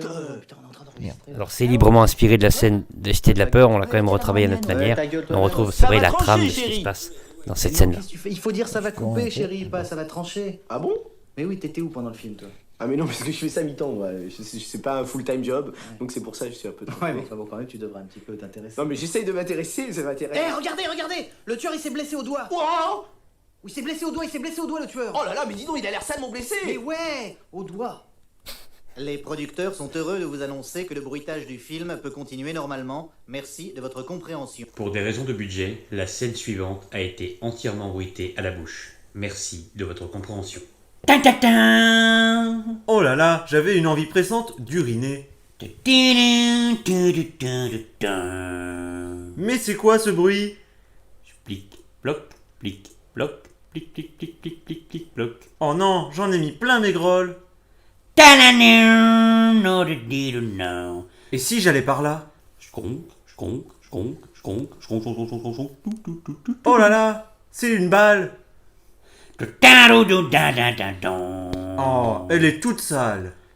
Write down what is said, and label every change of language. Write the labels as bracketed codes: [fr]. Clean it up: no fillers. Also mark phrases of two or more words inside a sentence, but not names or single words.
[fr] Alors c'est librement inspiré de la scène de Cité de la Peur, on l'a quand même retravaillé à notre manière. On retrouve, c'est vrai, la trame de ce qui se passe dans cette scène-là. Il faut dire ça va couper, chérie, pas ça va trancher. Ah bon? Mais oui, t'étais où pendant le film, toi? Ah mais non, parce que je fais ça mi-temps, moi. C'est pas un [en] full-time job, [fr] donc c'est pour ça que je suis un peu... Ouais, mais bon, quand même, tu devrais un petit peu t'intéresser. Non mais j'essaye de m'intéresser, ça m'intéresse. Eh, regardez, regardez! Le tueur, il s'est blessé au doigt! Wow. Oui, il s'est blessé au doigt, le tueur! Oh là là, mais dis donc, il a l'air salement blessé. Mais ouais, au doigt! Les producteurs sont heureux de vous annoncer que le bruitage du film peut continuer normalement. Merci de votre compréhension. Pour des raisons de budget, la scène suivante a été entièrement bruitée à la bouche. Merci de votre compréhension. Oh là là, j'avais une envie pressante d'uriner. Mais c'est quoi ce bruit? Plic, bloc, plic, bloc, plic, plic, plic, plic, plic, plic, bloc. Oh non, j'en ai mis plein mes grolles. Et si j'allais par là? Oh là là, c'est une balle. Oh, elle est toute sale.